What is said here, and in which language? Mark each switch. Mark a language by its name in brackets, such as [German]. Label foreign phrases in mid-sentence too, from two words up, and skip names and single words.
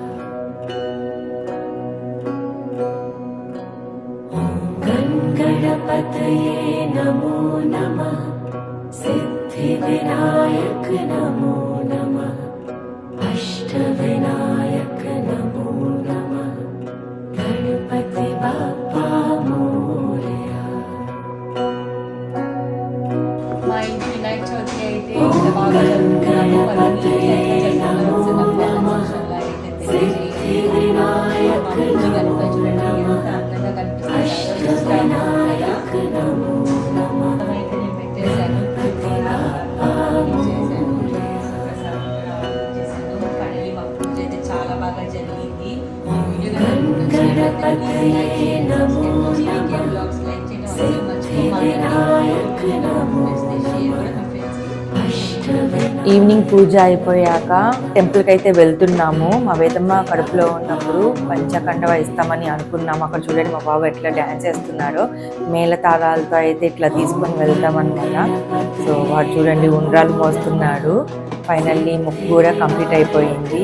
[Sanskrit] ॐ गणपतये नमो नमः सिद्धिविनायक नमो नमः अष्टविनायक नमो नमः [Marathi] गणपति बाप्पा मोरया। [Telugu] మా ఇంటి వినాయక చవితి అయితే ఇంత బాగా జరుపుకున్నాము. [Sanskrit] गणपतये नमो नमः सिद्धिविनायक [Telugu] బుజ్జి [Sanskrit] नमो [Telugu] గణపయ్య చూడండి ఎంత [Sanskrit] नमः [Telugu] అందంగా కనిపిస్తున్నాడు. [Sanskrit] अष्टविनायक नमो नमः [Telugu] అయితే నేను పెట్టేశాను. చేశాను. కడిగి మా పూజ అయితే చాలా బాగా జరిగింది. [Sanskrit] गणपतये नमो नमः सिद्धिविनायक नमो नमः अष्टविनायक। [Telugu] ఈవినింగ్ పూజ అయిపోయాక టెంపుల్కి అయితే వెళ్తున్నాము. మా వేదమ్మ కడుపులో ఉన్నప్పుడు పంచకండవ ఇస్తామని అనుకున్నాము. అక్కడ చూడండి మా బాబు ఎట్లా డ్యాన్స్ చేస్తున్నాడో. మేళ తాళాలతో అయితే ఇట్లా తీసుకొని వెళ్తామన్నమాట. సో వాడు చూడండి ఉండ్రాలు మోస్తున్నాడు. ఫైనల్లీ ముక్కు కూడా కంప్లీట్ అయిపోయింది.